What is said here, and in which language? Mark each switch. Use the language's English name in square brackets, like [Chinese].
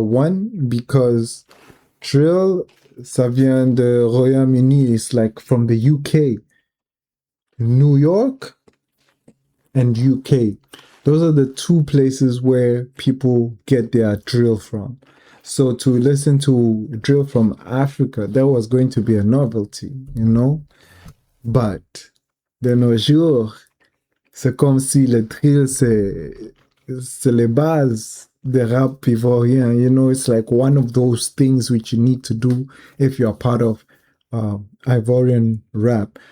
[English] One, because drill, [French] ça vient de Royaume-Uni. [English] It's like from the UK. New York, and UK. Those are the two places where people get their drill from. So to listen to drill from Africa, that was going to be a novelty, you know? [French] But de nos jours, c'est comme si le drill, c'est les bases de rap ivoirien. [English] You know, it's like one of those things which you need to do if you're part of Ivorian rap.